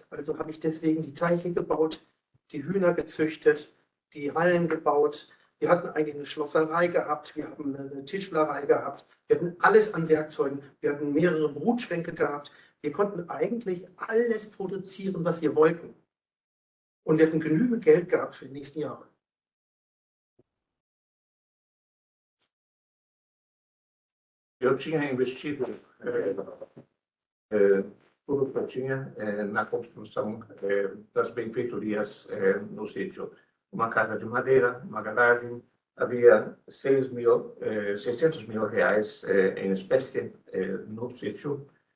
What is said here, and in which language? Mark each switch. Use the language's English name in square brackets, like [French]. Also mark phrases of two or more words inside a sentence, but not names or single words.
[German] Also habe ich deswegen die Teiche gebaut, die Hühner gezüchtet, die Hallen gebaut. Wir hatten eigentlich eine Schlosserei gehabt, wir haben eine Tischlerei gehabt, wir hatten alles an Werkzeugen, wir hatten mehrere Brutschränke gehabt. Wir konnten eigentlich alles produzieren, was wir wollten. Und wir hatten genügend Geld gehabt für die nächsten Jahre. [Portuguese] Eu tinha investido tudo que eu tinha na construção das benfeitorias no sítio. Uma casa de madeira, uma garagem, havia 600 mil reais em espécie no sítio.